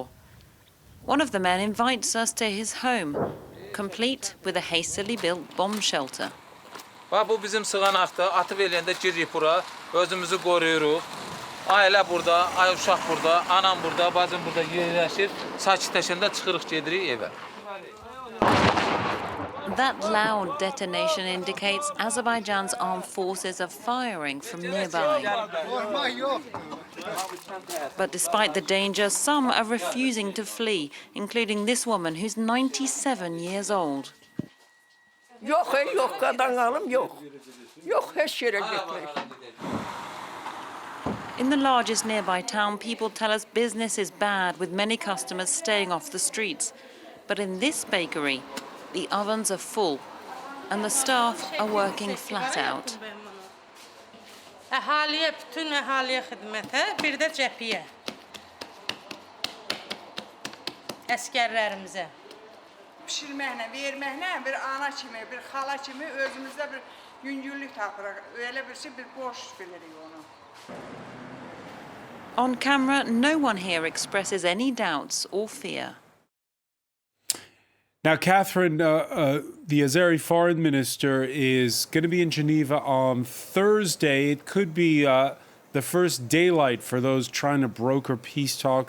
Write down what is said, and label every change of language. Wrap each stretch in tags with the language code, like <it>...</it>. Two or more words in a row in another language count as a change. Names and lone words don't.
<en>One of the men invites us to his home, complete with a hastily built bomb shelter.</en> <az>Bu bizim sığanaqda, atıb eləyəndə giririk bura, özümüzü qoruyuruq. Ailə burada, ay uşaq burada, anam burada, bacım burada yerləşir. Sakitləşəndə çıxırıq, gedirik evə.</az> <en>That loud detonation indicates Azerbaijan's armed forces are firing from nearby. But despite the danger, some are refusing to flee, including this woman who's 97 years old. In the largest nearby town, people tell us business is bad, with many customers staying off the streets. But in this bakery, the ovens are full, and the staff are working flat out.</en> <az>Əhaliyə, bütün əhaliyə xidmətə, bir də cəbhəyə. Əskərlərimizə. Pişirməklə, verməklə, bir ana kimi, bir xala kimi özümüzdə bir yüngüllük tapırıq. Öyle bir boş bilirik onu.</az> <en>On camera, no one here expresses any doubts or fear. Now, Catherine, the Azeri foreign minister is going to be in Geneva on Thursday. It could be the first daylight for those trying to broker peace talks.</en>